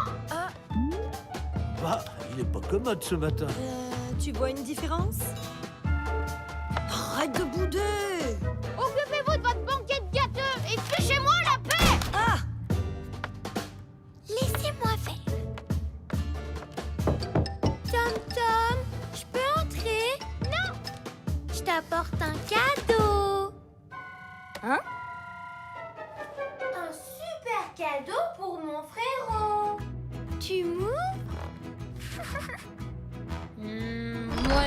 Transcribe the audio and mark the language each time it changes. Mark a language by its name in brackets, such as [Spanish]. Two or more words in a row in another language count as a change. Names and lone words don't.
[French] Bah, il est pas commode ce matin. Tu vois une différence? Arrête de bouder! Occupez-vous de votre banquet de gâteux et fichez-moi la paix. Ah! Laissez-moi faire. Tom Tom, je peux entrer? Non. Je t'apporte un cadeau. Hein? Un super cadeau pour mon frérot. Tu m'ouvres? Ouais.